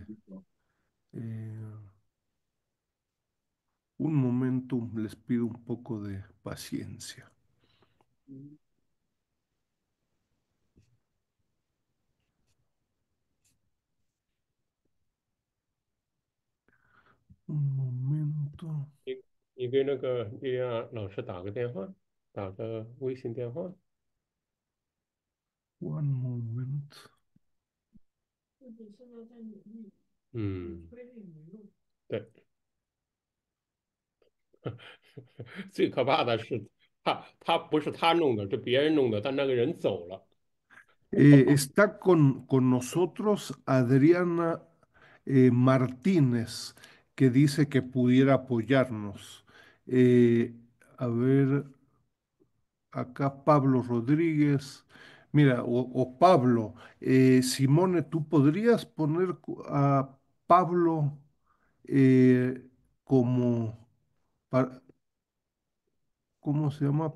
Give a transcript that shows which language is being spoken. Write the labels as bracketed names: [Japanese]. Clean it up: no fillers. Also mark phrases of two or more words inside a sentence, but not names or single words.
[Spanish] Eh, un momento, les pido un poco de paciencia. Un momento, [Chinese] 你给那个莉莉安老师打个电话，打个微信电话。 [English] one moment. [Chinese] 嗯，对，最可怕的是他不是他弄的，是别人弄的，但那个人走了。 [Spanish] Está con nosotros Adriana Martínez, que dice que pudiera apoyarnos. Eh, a ver, acá Pablo Rodríguez. Mira, o Pablo, Simone, ¿tú podrías poner a Pablo como, para- ¿cómo se llama?